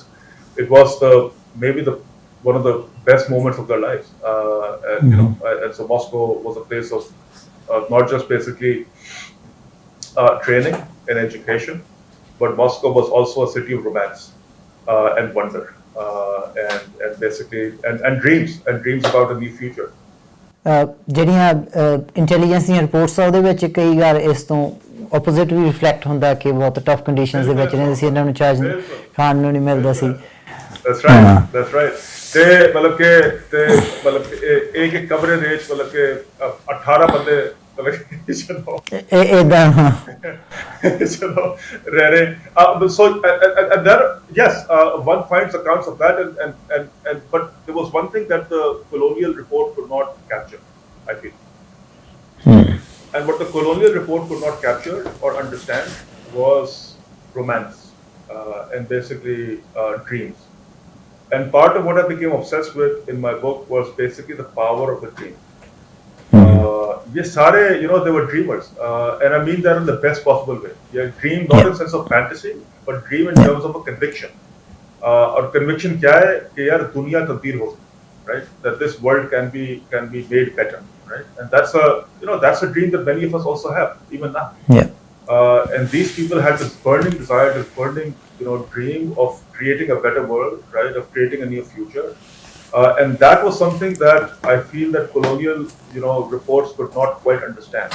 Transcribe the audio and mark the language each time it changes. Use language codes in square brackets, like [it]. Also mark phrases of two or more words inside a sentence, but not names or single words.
[en] It was maybe one of the best moments of their lives, and so Moscow was a place of not just basically training and education, but Moscow was also a city of romance and wonder. And basically and dreams about a new future. [pa] ਜਿਹੜੀਆਂ ਇੰਟੈਲੀਜੈਂਸ ਦੀਆਂ ਰਿਪੋਰਟਸ ਆ ਉਹਦੇ ਵਿੱਚ ਕਈ ਵਾਰ ਇਸ ਤੋਂ ਆਪੋਜ਼ਿਟ ਵੀ ਰਿਫਲੈਕਟ ਹੁੰਦਾ ਕਿ ਬਹੁਤ [en] tough conditions [pa] ਦੇ ਵਿੱਚ ਰਹਿੰਦੇ ਸੀ, ਇਹਨਾਂ ਨੂੰ ਚਾਰਜ ਖਾਣ ਨੂੰ ਨਹੀਂ ਮਿਲਦਾ ਸੀ। [en] that's right [pa] ਤੇ ਮਤਲਬ ਕਿ ਇੱਕ ਕਮਰੇ ਦੇ ਵਿੱਚ ਮਤਲਬ ਕਿ 18 ਬੰਦੇ ਏਦਾਂ ਚਲੋ ਰਹਿ ਰਹੇ [en] so and there yes one finds accounts of that and but there was one thing that the colonial report could not capture, I feel. And what the colonial report could not capture or understand was romance and basically dreams. And part of what I became obsessed with in my book was basically the power of the dream. Yes, they were dreamers, and I mean that in the best possible way. Yeah, dream not in the sense of fantasy, but dream in terms of a conviction. Or conviction [hi] क्या है कि यार दुनिया तब्दील हो, [en] right? That this world can be made better, right? And that's a dream that many of us also have even now. Yeah. And these people had this burning desire, this burning dream of creating a better world, right? Of creating a new future. And that was something that I feel that colonial, reports could not quite understand.